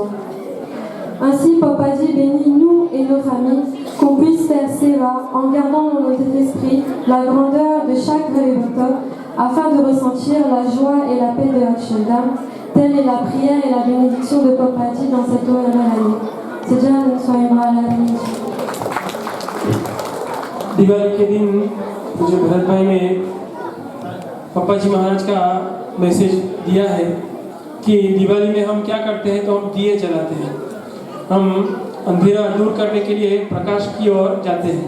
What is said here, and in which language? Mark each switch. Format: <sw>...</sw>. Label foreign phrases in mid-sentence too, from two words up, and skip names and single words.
<fr>Ainsi, Papaji bénit nous et nos familles, qu'on puisse faire Seva en gardant dans notre esprit la grandeur de chaque Bhakta, afin de ressentir la joie et la paix de Akshardham. Telle est la prière et la bénédiction de Papaji dans cette nouvelle année. C'est déjà une soirée</fr> <hi>दिवाली के दिन मुझे भरत भाई ने पापा जी महाराज का मैसेज दिया है कि दिवाली में हम क्या करते हैं, तो हम दिए जलाते हैं। हम अंधेरा दूर करने के लिए प्रकाश की ओर जाते हैं।</hi>